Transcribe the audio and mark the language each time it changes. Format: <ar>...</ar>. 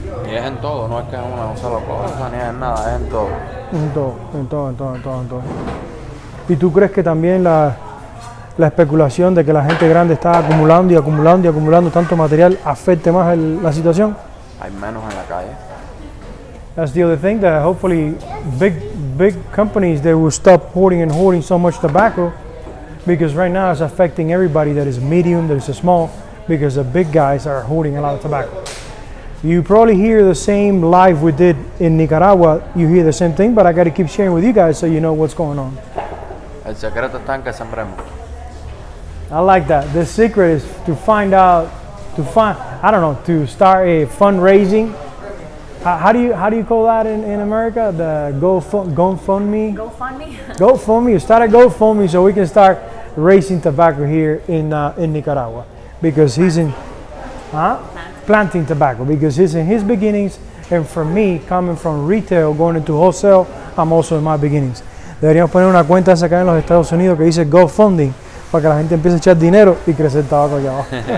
<es>Y es en todo, no es que es una sola cosa, ni es nada, es en todo. En todo. ¿Y tú crees que también la especulación de que la gente grande está acumulando tanto material afecte más la situación? Hay menos en la calle.</es> <en>That's the other thing, that hopefully big companies, they will stop hoarding so much tobacco, because right now it's affecting everybody that is medium, that is small, because the big guys are hoarding a lot of tobacco. You probably hear the same live we did in Nicaragua. You hear the same thing, but I got to keep sharing with you guys so you know what's going on.</en> <es>El secreto está en que sembremos.</es> <en>I like that. The secret is to to start a fundraising. How do you call that in America? The GoFundMe? GoFundMe? GoFundMe. Start a GoFundMe so we can start raising tobacco here in Nicaragua, because he's in planting tobacco, because he's in his beginnings, and for me, coming from retail going into wholesale, I'm also in my beginnings.</en> <es>Deberíamos poner una cuenta acá en los Estados Unidos que dice GoFundMe, para que la gente empiece a echar dinero y crecer tabaco allá abajo.</es>